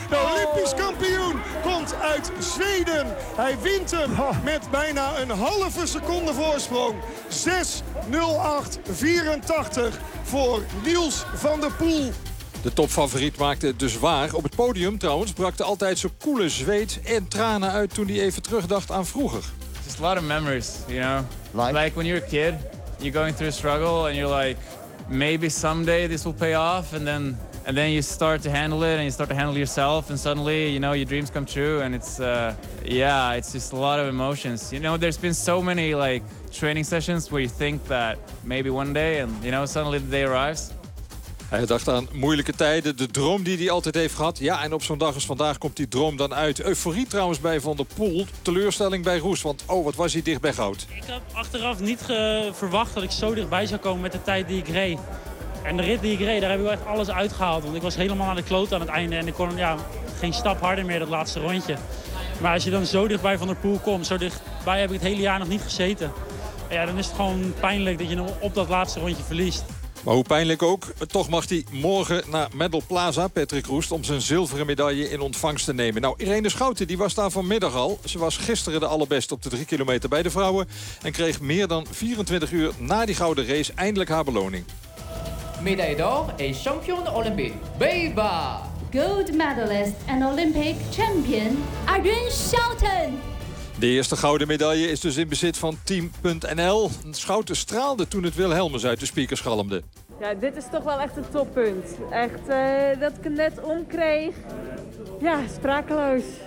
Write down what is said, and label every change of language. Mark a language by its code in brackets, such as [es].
[nl] De Olympisch kampioen komt uit Zweden. Hij wint hem met bijna een halve seconde voorsprong. 6.08.84 voor Niels van der Poel. De topfavoriet maakte het dus waar. Op het podium trouwens brak de altijd zo koele zweet en tranen uit toen hij even terugdacht aan vroeger. [en] Just a lot of memories, you know. Like when you're a kid, you're going through a struggle and you're like, maybe someday this will pay off. And then you start to handle it and you start to handle yourself. And suddenly, you know, your dreams come true. And it's just a lot of emotions. You know, there's been so many like training sessions where you think that maybe one day and you know, suddenly the day arrives. [nl] Hij dacht aan moeilijke tijden, de droom die hij altijd heeft gehad. Ja, en op zo'n dag als vandaag komt die droom dan uit. Euforie trouwens bij Van der Poel, teleurstelling bij Roest. Want oh, wat was hij dicht bij goud. Ik heb achteraf niet verwacht dat ik zo dichtbij zou komen met de tijd die ik reed. En de rit die ik reed, daar heb ik wel echt alles uitgehaald. Want ik was helemaal aan de kloot aan het einde. En ik kon geen stap harder meer dat laatste rondje. Maar als je dan zo dichtbij Van der Poel komt, zo dichtbij heb ik het hele jaar nog niet gezeten. Ja, dan is het gewoon pijnlijk dat je hem op dat laatste rondje verliest. Maar hoe pijnlijk ook, toch mag hij morgen naar Medal Plaza, Patrick Roest, om zijn zilveren medaille in ontvangst te nemen. Nou, Irene Schouten die was daar vanmiddag al. Ze was gisteren de allerbeste op de 3 kilometer bij de vrouwen. En kreeg meer dan 24 uur na die gouden race eindelijk haar beloning. [fr] Medaille d'or en champion olympique, Beba! [en] Gold medalist en olympic champion, Irene Schouten! [nl] De eerste gouden medaille is dus in bezit van Team.nl. Schouten straalde toen het Wilhelmus uit de speakers galmde. Ja, dit is toch wel echt een toppunt. Echt, dat ik het net omkreeg. Ja, sprakeloos.